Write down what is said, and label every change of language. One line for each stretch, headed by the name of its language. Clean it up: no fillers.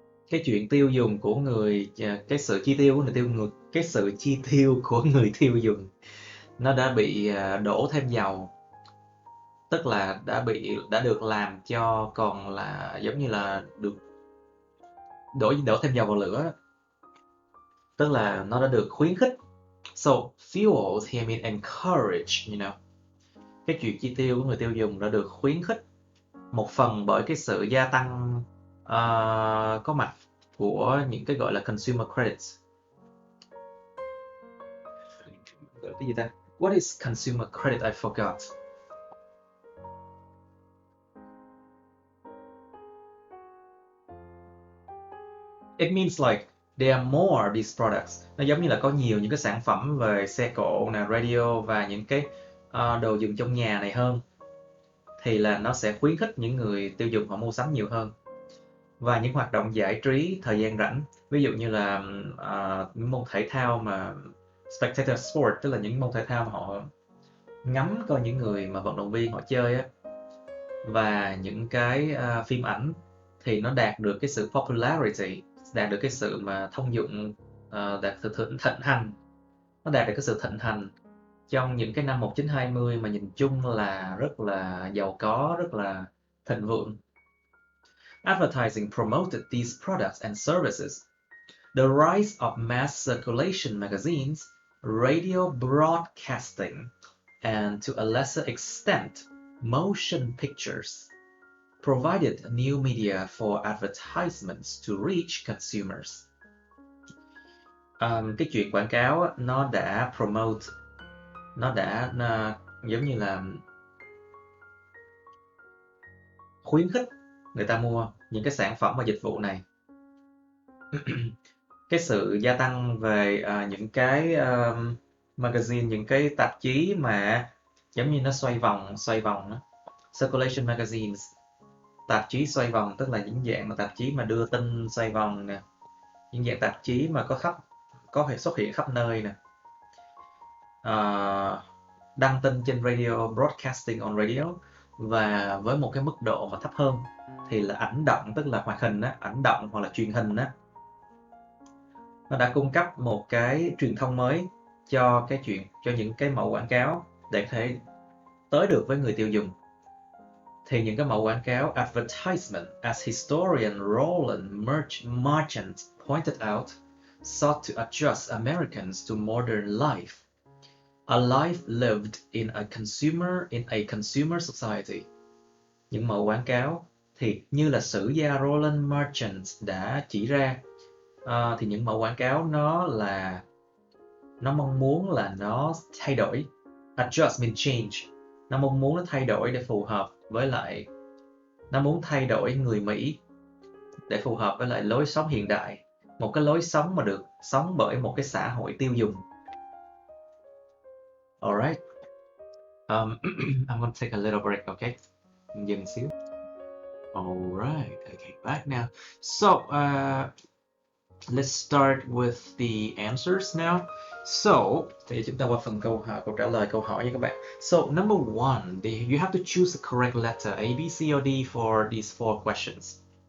Vietnamese: Cái chuyện tiêu dùng của cái sự chi tiêu của người tiêu dùng nó đã bị đổ thêm dầu, tức là đã được làm cho còn là giống như là được đổ thêm dầu vào lửa, tức là nó đã được khuyến khích.
English: So fuel here mean encourage, you know.
Vietnamese: Cái chuyện chi tiêu của người tiêu dùng đã được khuyến khích một phần bởi cái sự gia tăng có mặt của những cái gọi là consumer credits. Cái gì ta?
English: What is consumer credit? I forgot. It means like there are more these products.
Vietnamese: Nó giống như là có nhiều những cái sản phẩm về xe cộ, radio và những cái đồ dùng trong nhà này hơn, thì là nó sẽ khuyến khích những người tiêu dùng họ mua sắm nhiều hơn. Và những hoạt động giải trí thời gian rảnh, ví dụ như là những môn thể thao mà spectator sport, tức là những môn thể thao mà họ ngắm coi những người mà vận động viên họ chơi á, và những cái phim ảnh thì nó đạt được cái sự
English: popularity,
Vietnamese: đạt được cái sự mà thông dụng, đạt sự thịnh hành, nó đạt được cái sự thịnh hành trong những cái năm 1920 mà nhìn chung là rất là giàu có, rất là thịnh vượng.
English: Advertising promoted these products and services. The rise of mass circulation magazines, radio broadcasting, and to a lesser extent, motion pictures provided new media for advertisements to reach consumers.
Vietnamese: Cái chuyện quảng cáo nó đã
English: promote,
Vietnamese: nó đã giống như là khuyến khích người ta mua những cái sản phẩm và dịch vụ này. Cái sự gia tăng về những cái magazine, những cái tạp chí mà giống như nó xoay vòng đó.
English: Circulation magazines,
Vietnamese: tạp chí xoay vòng, tức là những dạng mà tạp chí mà đưa tin xoay vòng nè, những dạng tạp chí mà có thể xuất hiện khắp nơi nè, đăng tin trên radio,
English: broadcasting on radio,
Vietnamese: và với một cái mức độ mà thấp hơn thì là ảnh động, tức là hoạt hình á, ảnh động hoặc là truyền hình á. Nó đã cung cấp một cái truyền thông mới cho những cái mẫu quảng cáo để có thể tới được với người tiêu dùng. Thì những cái mẫu quảng cáo
English: advertisement, as historian Roland Marchant pointed out, sought to adjust Americans to modern life, a life lived in a consumer society.
Vietnamese: Những mẫu quảng cáo thì như là sử gia Roland Marchant đã chỉ ra, thì những mẫu quảng cáo nó mong muốn là nó thay đổi.
English: Adjust means change.
Vietnamese: Nó mong muốn nó thay đổi để phù hợp với lại, nó muốn thay đổi người Mỹ để phù hợp với lại lối sống hiện đại. một cái lối sống mà được sống bởi một cái xã hội tiêu dùng.
English: Alright. I'm gonna take a little break, okay?
Vietnamese: Dừng xíu.
English: Alright, okay, back now. So, let's start with the answers now.
Vietnamese: So, thì chúng ta qua phần câu trả lời câu hỏi nha các bạn.
English: So, number one, you have to choose the correct letter A, B, C, or D for these 4 questions.